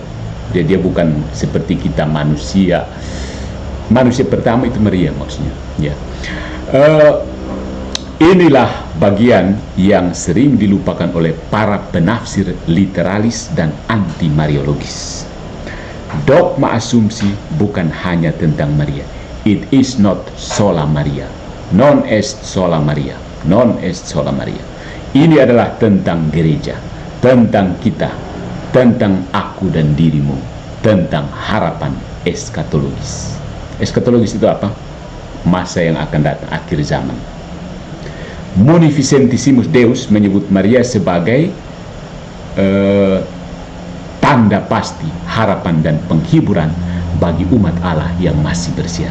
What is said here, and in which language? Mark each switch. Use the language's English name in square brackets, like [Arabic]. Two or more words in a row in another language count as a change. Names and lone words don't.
[Indonesian] Dia bukan seperti kita manusia. Manusia pertama itu Maria maksudnya. Ya. Inilah bagian yang sering dilupakan oleh para penafsir literalis dan anti mariologis. Dogma asumsi bukan hanya tentang Maria. [English] It is not sola Maria. [Latin] Non est sola Maria. Non est sola Maria. [Indonesian] Ini adalah tentang gereja, tentang kita, tentang aku dan dirimu, tentang harapan eskatologis. Eskatologis itu apa? Masa yang akan datang, akhir zaman. Munificentissimus Deus menyebut Maria sebagai tanda pasti harapan dan penghiburan bagi umat Allah yang masih bersiar.